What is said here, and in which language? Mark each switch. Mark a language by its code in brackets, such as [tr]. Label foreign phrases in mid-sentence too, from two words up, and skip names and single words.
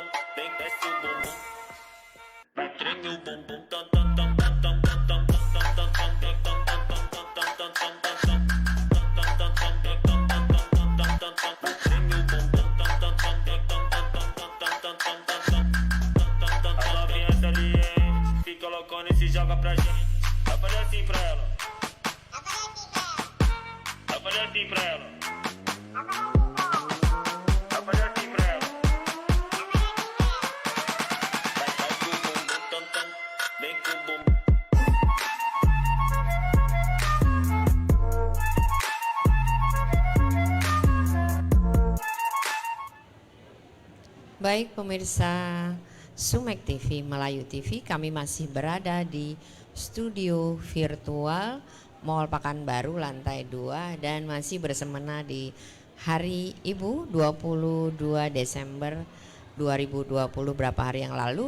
[pt] Vem desce o bumbum. Vai treme o bumbum tam tam tam tam tam tam tam tam tam tam tam tam tam tam tam tam tam as novinhas salientes, fica loucona e se joga pra gente. Vai fazer assim pra ela. Vai fazer assim pra ela. Vai fazer assim pra ela. Vai com o bumbum tam tam. Vem com o bumbum. [id] Baik pemirsa Sumek TV, Melayu TV, kami masih berada di studio virtual Mall Pekanbaru lantai 2 dan masih bersemena di Hari Ibu 22 Desember 2020 berapa hari yang lalu.